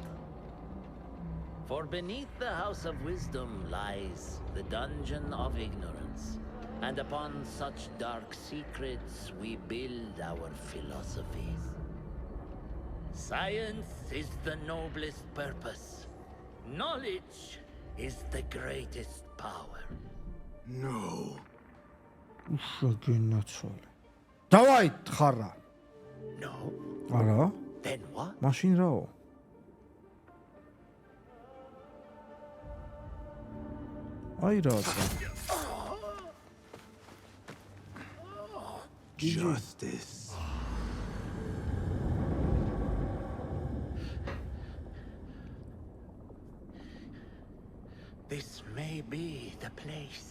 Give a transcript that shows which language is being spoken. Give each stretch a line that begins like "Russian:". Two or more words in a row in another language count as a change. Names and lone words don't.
English: For beneath the House of Wisdom lies the Dungeon of Ignorance, and upon such dark secrets we build our philosophies. Science is the noblest purpose. Knowledge is the greatest power. No.
Georgian: შეგენაცვალე. დავაი ხარა.
English: No?
Georgian: არა?
English: Then what?
Georgian: მაშინ რაო? აი რაცა.
English: Justice. This may be the place.